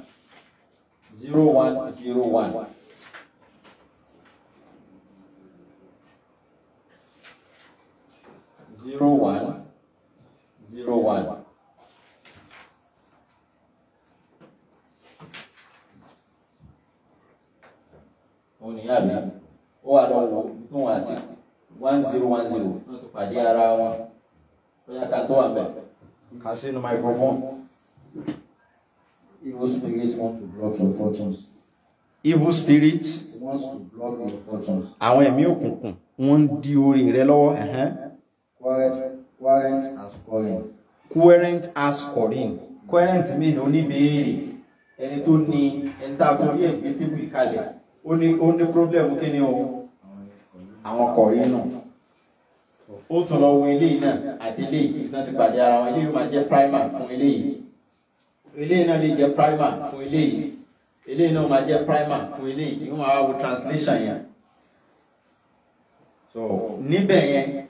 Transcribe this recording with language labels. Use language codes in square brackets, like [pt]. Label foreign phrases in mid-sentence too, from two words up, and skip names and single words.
[yo] 0101 0101 òun ni yàrá ó wà lọ́wọ́ tó wọn àti 1010 wọ́n ti pàdé ara wọn bóyá ká tó wà bẹ̀ ká sínú microphone. [en] Evil spirits want to block your fortunes. Evil spirits wants to block your fortunes. [yo] Àwọn ẹ̀mí òkùnkùn wọ́n ń di orí rẹ lọ́wọ́. [en] Querent as Corin. Querent as Corin. Querent mean [yo] oníbèèrè ẹni tó ní ẹni tá a tó rí ẹgbẹ́ tébù ìkàlẹ̀ ó ní problem kí ni o àwọn Corin náà ó tún lọ wo eléyìí náà àti eléyìí tí wọ́n ti pàdé ara wọn eléyìí máa jẹ́ primer fún eléyìí eléyìí náà lè jẹ́ primer fún eléyìí eléyìí náà máa jẹ́ primer fún eléyìí wọ́n máa wo translation yẹn so níbẹ̀ yẹn